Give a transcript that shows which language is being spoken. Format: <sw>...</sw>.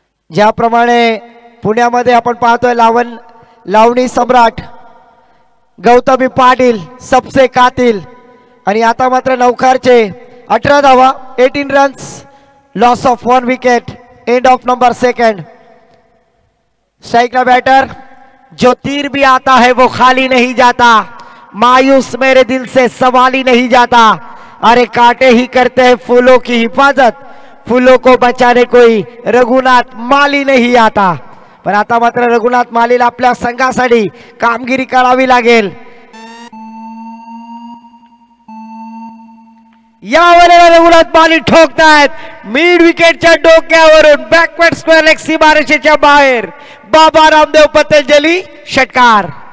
<mr>ज्याप्रमाणे पुण्यामध्ये आपण पाहतोय लावणी सम्राट गौतमी पाटील</mr> <hi>सबसे कातिल.</hi> <mr>आणि आता मात्र नौखारचे 18 धावा,</mr> <en>18 runs, loss of 1 wicket, end of number 2.</en> <hi>Strike का बैटर. जो तीर भी आता है वो खाली नहीं जाता. मायूस मेरे दिल से सवाल ही नहीं जाता. अरे कांटे ही करते हैं फूलों की हिफाजत, फूलों को बचाने कोई रघुनाथ माली नहीं आता.</hi> <mr>पण आता मात्र रघुनाथ मालीला आपल्या संघासाठी कामगिरी करावी लागेल. यावेळेला रघुनाथ माली ठोकतायत मिड विकेटच्या डोक्यावरून. बॅकवर्ड स्क्वेअर लेग सीमारेषेच्या बाहेर. बाबा रामदेव पतंजली षटकार.</mr>